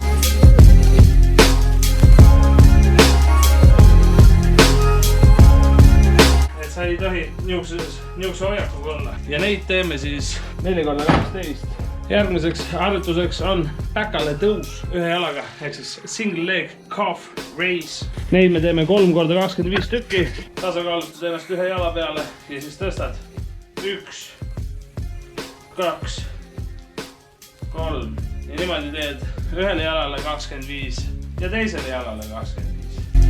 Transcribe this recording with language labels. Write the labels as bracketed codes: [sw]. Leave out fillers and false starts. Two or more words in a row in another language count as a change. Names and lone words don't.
[et] Et sa ei tohi niukse hoiakuga olla. Ja neid teeme siis 4x12. Järgmiseks harjutuseks on päkale tõus ühe jalaga, ehk siis [en] single leg calf raise. [et] Neid me teeme 3x25 tükki. Tasakaalutad ennast ühe jala peale ja siis tõstad. 1, 2, 3 ja niimoodi teed ühele jalale 25 ja teisele jalale 25.